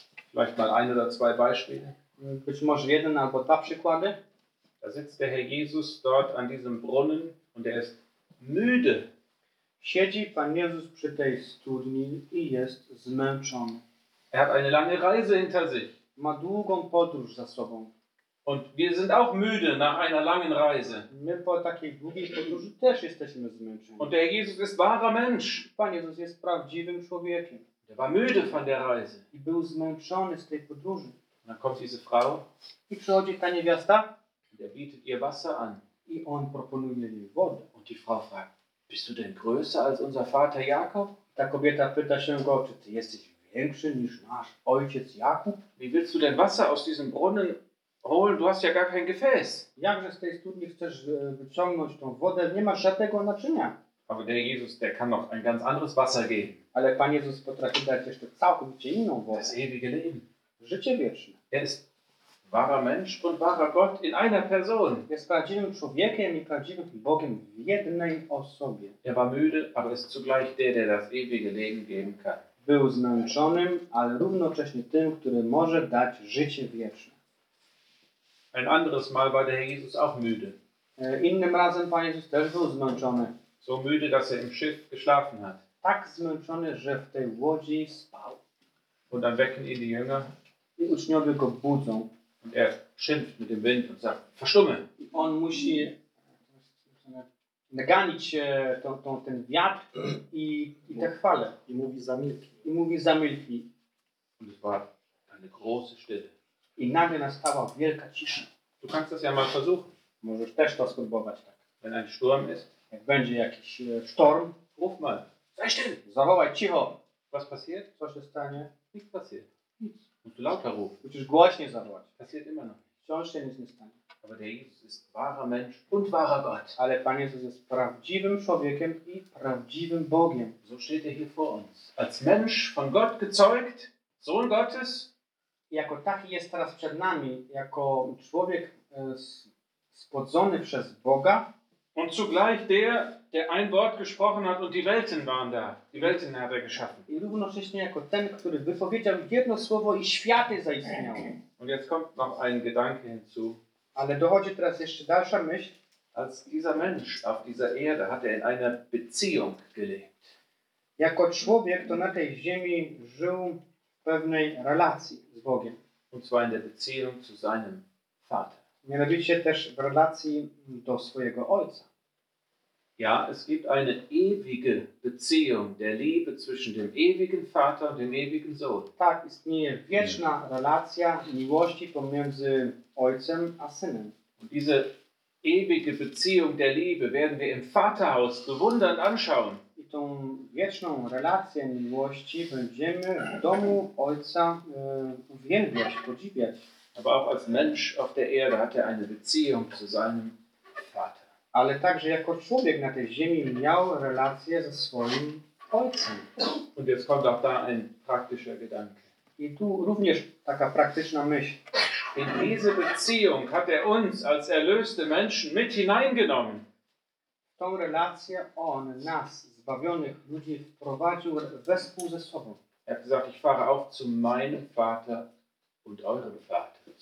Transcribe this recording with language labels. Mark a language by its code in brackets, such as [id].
[de] Vielleicht mal ein oder zwei Beispiele. [pl] Być może jeden albo dwa przykłady. [de] Da sitzt der Herr Jesus dort an diesem Brunnen und er ist müde. [pl] Siedzi Pan Jezus przy tej studni i jest zmęczony. [de] Er hat eine lange Reise hinter sich. [pl] Ma długą podróż za sobą. [de] Und wir sind auch müde nach einer langen Reise. [pl] My po takiej długiej podróży też jesteśmy zmęczeni. [de] Und der Herr Jesus ist wahrer Mensch. [pl] Pan Jezus jest prawdziwym człowiekiem. [de] Er war müde von der Reise. [pl] I był zmęczony z tej podróży. [de] Und dann kommt diese Frau. [pl] I przychodzi ta niewiasta. [de] Der bietet ihr Wasser an. [pl] I on proponuje jej wodę. [de] Und die Frau fragt: Bist du denn größer als unser Vater Jakob? [pl] Ta kobieta pyta się go, czy ty jesteś większy niż nasz ojciec Jakub? [de] Wie willst du denn Wasser aus diesem Brunnen holen? Du hast ja gar kein Gefäß. [pl] Jakże z tej studni chcesz wyciągnąć tą wodę? Nie masz żadnego naczynia. [de] Aber der Jesus, der kann noch ein ganz anderes Wasser geben. [pl] Ale Pan Jezus potrafi dać jeszcze całkowicie inną wodę. [de] Das ewige Leben. [pl] Życie wieczne. [de] Er ist wahrer Mensch und wahrer Gott in einer Person. [pl] Jest prawdziwym człowiekiem i prawdziwym Bogiem w jednej osobie. [de] Er war müde, aber ist zugleich der das ewige Leben geben kann. [pl] Był zmęczonym, ale równocześnie tym, który może dać życie wieczne. [de] Ein anderes Mal war der Herr Jesus auch müde. [pl] Innym razem Pan Jezus też był zmęczony. [de] So müde, dass er im Schiff geschlafen hat. [pl] Tak zmęczony, że w tej łodzi spał. [de] Und dann wecken ihn die Jünger. [pl] I uczniowie go budzą. [de] Und er schimpft mit dem Wind und sagt: Verstumme! [pl] On musi naganić ten wiatr i te chwale. I mówi: zamilknij. I mówi: zamilknij. [de] Und es war eine große Stille. [pl] I nagle nastała wielka cisza. [de] Du kannst das ja mal versuchen. [pl] Możesz też to spróbować. Tak. [de] Wenn ein Sturm ist. [pl] Jak będzie jakiś sztorm. [de] Ruf mal. Sei still! [pl] Zawołaj cicho! [de] Was passiert? [pl] Co się stanie? Nic [de] passiert. [pl] Nic. [de] Musst du lauter rufen. Musst du [pl] głośniej zawołać. [de] Passiert immer noch. [pl] Wciąż się nic nie stanie. [de] Aber der Jesus ist wahrer Mensch und wahrer Gott. [pl] Ale Pan Jezus jest prawdziwym człowiekiem i prawdziwym Bogiem. [de] So steht er hier vor uns. Als Mensch von Gott gezeugt, Sohn Gottes. [pl] Jako taki jest teraz przed nami, jako człowiek spodzony przez Boga. [de] Und zugleich der, der ein Wort gesprochen hat und die Welten waren da. Die Welten hat er geschaffen. [pl] I równocześnie jako ten, który wypowiedział jedno słowo i światy zaistniały. [de] Und jetzt kommt noch ein Gedanke hinzu. [pl] Ale dochodzi teraz jeszcze dalsza myśl. [de] Als dieser Mensch auf dieser Erde hat er in einer Beziehung gelebt. [pl] Jako człowiek, to na tej ziemi żył w pewnej relacji z Bogiem. [de] Und zwar in der Beziehung zu seinem Vater. [pl] Mianowicie też w relacji do swojego Ojca. [de] Ja, es gibt eine ewige Beziehung der Liebe zwischen dem ewigen Vater und dem ewigen Sohn. [pl] Tak, istnieje wieczna relacja miłości pomiędzy Ojcem a Synem. [de] Und diese ewige Beziehung der Liebe werden wir im Vaterhaus bewundern anschauen. [pl] I tą wieczną relację miłości będziemy w domu Ojca uwielbiać, podziwiać. [de] Aber auch als Mensch auf der Erde hat er eine Beziehung zu seinem Vater. [pl] Ale także jako człowiek na tej ziemi miał relację ze swoim Ojcem. [de] Und jetzt kommt auch da ein praktischer Gedanke. [pl] I tu również taka praktyczna myśl. [de] In diese Beziehung hat er uns als erlöste Menschen mit hineingenommen. [pl] Tą relację on nas, zbawionych ludzi, wprowadził wespół ze sobą. [de] Er hat gesagt, ich fahre auf zu meinem Vater und eurem Vater.